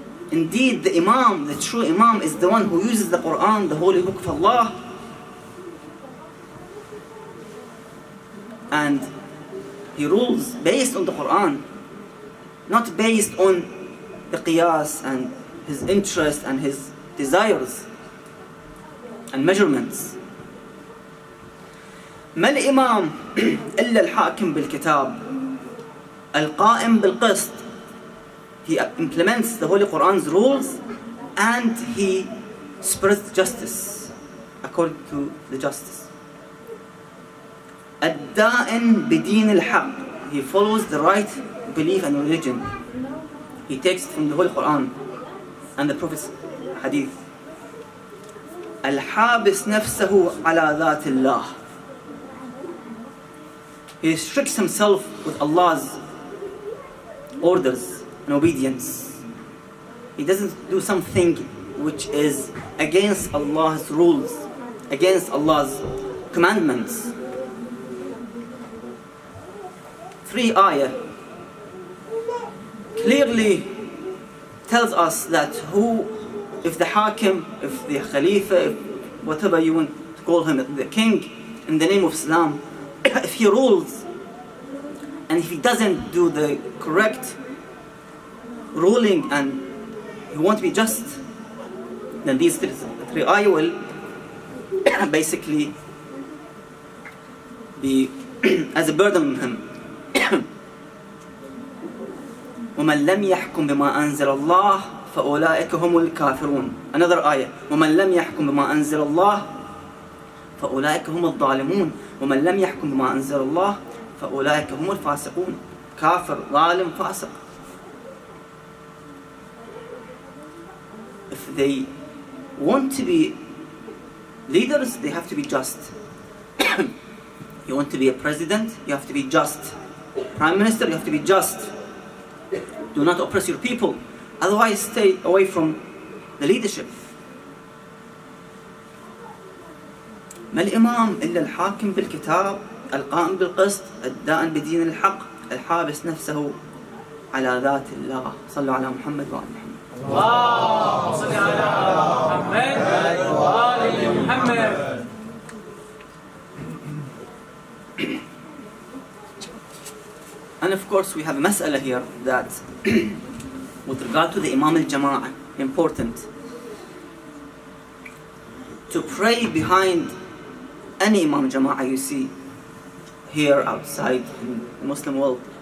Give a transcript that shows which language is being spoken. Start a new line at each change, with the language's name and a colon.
English: Indeed, the Imam, the true Imam, is the one who uses the Quran, the holy book of Allah, and he rules based on the Quran, not based on the qiyas and his interest and his desires and measurements.
Arabic: ما الإمام إلا الحاكم بالكتاب القائم بالقسط.
English: He implements the Holy Quran's rules and he spreads justice according to the justice.
Arabic: الدائن بدين الحق.
English: He follows the right belief and religion. He takes it from the Holy Quran and the Prophet's hadith.
Arabic: الحابس نفسه على ذات الله.
English: He restricts himself with Allah's orders and obedience. He doesn't do something which is against Allah's rules, against Allah's commandments. 3 ayah clearly tells us that if the Hakim, if the Khalifa, if whatever you want to call him, the king, in the name of Islam, if he rules and if he doesn't do the correct ruling and he won't be just, then these 3 ayah will basically be as a burden on him.
Arabic: ومن لم يحكم بما أنزل الله فأولئك هم الكافرون.
English: Another ayah.
Arabic: ومن لم يحكم بما أنزل الله فأولئك هم الظالمون. ومن لم يحكم بما أنزل الله فأولئك هم الفاسقون. كافر, ظالم, فاسق.
English: If they want to be leaders, they have to be just. You want to be a president, you have to be just. Prime Minister, you have to be just. Do not oppress your people. Otherwise, stay away from the leadership.
Arabic: ما الإمام إلا الحاكم بالكتاب القائم بالقسط الدائن بدين الحق الحابس نفسه على ذات الله. صلوا على محمد وآل محمد. اللهم صل على محمد وآل محمد.
English: And of course we have a mas'ala here that with regard to the Imam al-Jama'ah, important to pray behind any Imam Jama'ah you see here outside in the Muslim world.